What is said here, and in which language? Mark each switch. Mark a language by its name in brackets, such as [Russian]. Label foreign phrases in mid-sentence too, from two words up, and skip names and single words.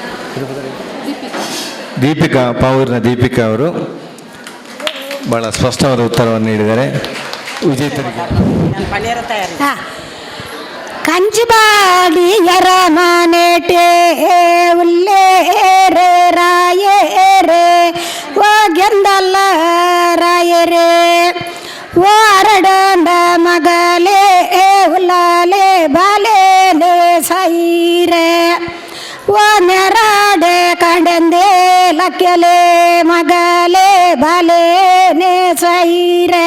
[Kannada] ದೀಪಿಕಾ, ಪಾವೂರಿನ ದೀಪಿಕಾ ಅವರು ಬಹಳ ಸ್ಪಷ್ಟವಾದ ಉತ್ತರವನ್ನು ನೀಡಿದ್ದಾರೆ. ವಿಜೇತರಿಗೆ [Tulu] ಕಂಚಿಬಾಡಿಯರ ಮನೆಟೆ ಉಲ್ಲೇರೆ ರಾಯರೇ ಹೋಗೆಂದಲ್ಲ ರಾಯರೇ ಓ ಅರಡಂಡ ಮಗಲೇ ಉಲ್ಲಾಲೆ ಬಾಲೇಲೆ ಸೈರೆ ಓ ನೆರಾಡೆ ಕಂಡೆಂದೆ ಲಕ್ಕೆಲೆ ಮಗಲೇ ಬಾಲೇನೆ ಸೈರೆ